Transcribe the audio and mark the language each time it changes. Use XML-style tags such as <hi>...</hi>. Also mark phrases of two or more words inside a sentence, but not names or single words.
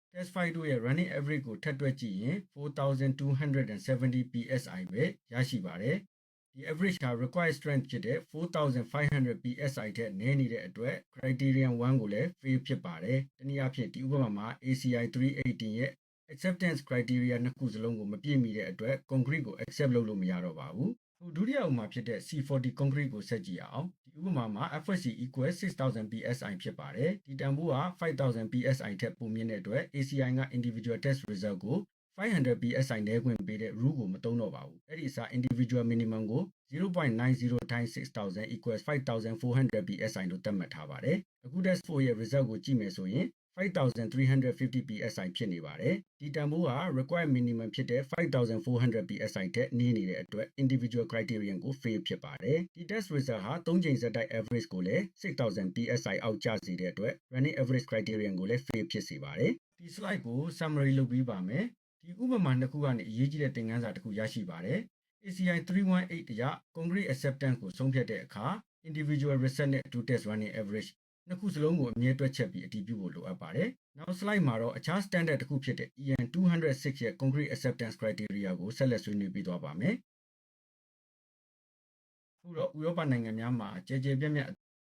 <en>test file</en> <my>တို့ရဲ့</my> <en>running average</en> <my>ကိုထပ်တွက်ကြည့်ရင်4270 psi ပဲရရှိပါတယ်ဒီ average ဟာ</my> <en>required strength</en> <my>ဖြစ်တဲ့4500 psi ထက်နည်းနေတဲ့အတွက် criterion 1ကိုလည်း fail ဖြစ်ပါတယ်တနည်းအားဖြင့်ဒီဥပမာမှာ ACI 318ရဲ့</my> <en>acceptance criteria</en> <my>နှစ်ခုစလုံးကိုမပြည့်မီတဲ့အတွက် concrete ကို accept လုပ်လို့မရတော့ပါဘူး ဒုတိယဥပမာဖြစ်တဲ့ C40 concrete ကိုဆက်ကြည့်အောင်ဒီဥပမာမှာ</my> <en>FSC equal 6000 psi</en> <my>ဖြစ်ပါတယ်ဒီတန်ဖိုးဟာ5000 psi ထက်ပိုမြင့်တဲ့အတွက် ACI က</my> <en>individual test result</en> <my>ကို500 psi နဲခွင့်ပေးတဲ့ rule ကိုမသုံးတော့ပါဘူး အဲ့ဒီအစား</my> <en>individual minimum</en> <my>ကို</my> <en>0.90 times 6000 equals 5400 psi</en> <my>လို့သတ်မှတ်ထားပါတယ်အခု test 4ရဲ့ result ကိုကြည့်မယ်ဆိုရင်5350 psi ဖြစ်နေပါတယ်ဒီတန်ဖိုးဟာ</my> <en>required minimum</en> <my>ဖြစ်တဲ့ 5400 psi ထက်နည်းနေတဲ့အတွက်</my> <en>individual criterion</en> <my>ကို fail ဖြစ်ပါတယ်ဒီ</my> <en>test result</en> <my>ဟာ3ချိန်ဆက်တိုက် average ကိုလည်း6000 psi အော က်ကျစေတဲ့အတွက်</my> <en>running average criterion</en> <my>ကိုလည်း fail ဖြစ်စေပါတယ်ဒီ slide ကို summary လုပ်ပြီးပါမယ်ဒီဥပမာနှစ်ခုကနေအရေးကြီးတဲ့သင်ခန်းစာတစ်ခုရရှိပါတယ် ACI 318အရ</my> <en>concrete acceptance</en> <my>ကိုဆုံးဖြတ်တဲ့အခါ</my> <en>individual reset</en> <my>နဲ့</my> <en>two test running average</en> <my>နှစ်ခုစလုံးကိုအမြဲတွက်ချက်ပြီးအတည်ပြုဖို့လိုအပ်ပါတယ်နောက် slide မှာတော့အခြား standard တစ်ခုဖြစ်တဲ့ EN 206ရဲ့</my> <en>concrete acceptance criteria</en> <my>ကိုဆက်လက်ဆွေးနွေးပြီးသွားပါမယ်ခုတော့ဥရောပနိုင်ငံများမှာကျယ်ကျယ်ပြန့်ပြန့်</my>